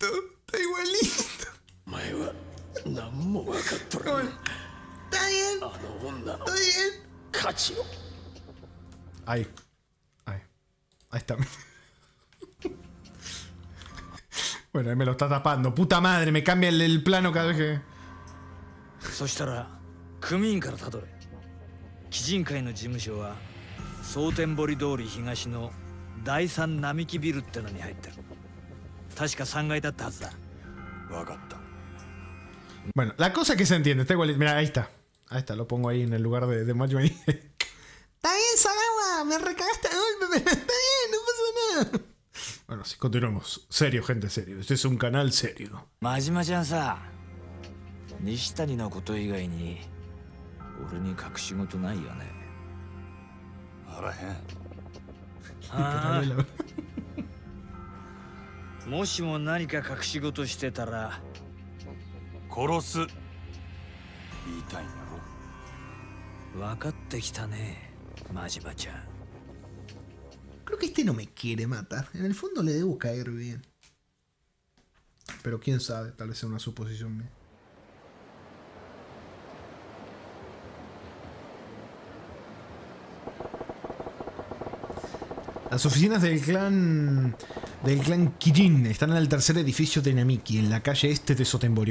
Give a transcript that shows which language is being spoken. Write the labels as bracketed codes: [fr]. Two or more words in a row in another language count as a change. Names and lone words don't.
[es] Está igualito. Está bien. Está bien. Ahí. Ahí está. Bueno, ahí me lo está tapando. Puta madre, me cambia el plano cada vez que... [ja] そしたら組員からたどれ。鬼人会の事務所は蒼天堀通り東の第三並木ビルってのに入ってる。確か3階だったはずだ。わかった。 [es] Bueno, la cosa que se entiende, está igual. Mira, ahí está. Ahí está, lo pongo ahí en el lugar de Macho. Está bien, Sagawa, me recagaste de golpe, pero está bien, no pasa nada. Bueno, sí, continuamos. Serio, gente, serio. Este es un canal serio. [ja] 真島ちゃんさ、西谷のこと以外に俺に隠し事ないよね。あらへん。ああ。もしも何か隠し事してたら殺す言いたいんやろ。分かってきたね、真島ちゃん。 [es] Creo que este no me quiere matar. En el fondo le debo caer bien. Pero quién sabe, tal vez sea una suposición mía. Las oficinas del clan Kijin están en el tercer edificio de Namiki, en la calle este de Sotenbori.